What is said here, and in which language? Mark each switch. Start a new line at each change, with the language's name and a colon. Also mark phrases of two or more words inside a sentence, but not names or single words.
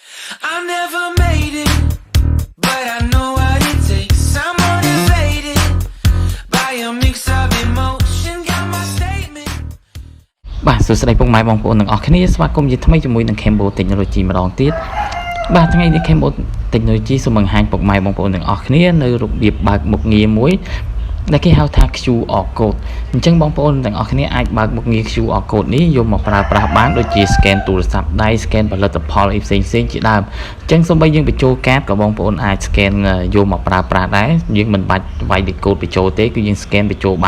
English: I never made it, but I know what it takes. I'm motivated by a mix of emotion. Got my statement.
Khmer: បាទសួស្តីពុកម៉ែបងប្អូនទាំងអស់គ្នាស្វាគមន៍ជាថ្មីជាមួយនឹង Cambo Technology ម្ដងទៀតបាទថ្ងៃនេះ Cambo Technology សូមបង្ហាញពុកម៉ែបងប្អូនទាំងអស់គ្នានៅរបៀបបើកមុខងារមួយដែលគេហៅថា
English: QR code
Khmer: អញ្ចឹងបងប្អូនទាំងអស់គ្នាអាចបើកមុខងារ
English: QR code
Khmer: នេះយកមកប្រើប្រាស់បានដូចជា scan ទូរស័ព្ទដៃ scan ផលិតផលអីផ្សេងៗជាដើមអញ្ចឹងសូម្បីយើងបញ្ចូលកាតក៏បងប្អូនអាច scan យកមកប្រើប្រាស់ដែរយើងមិនបាច់វាយ code បញ្ចូលទេគឺយើង scan បញ្ចូល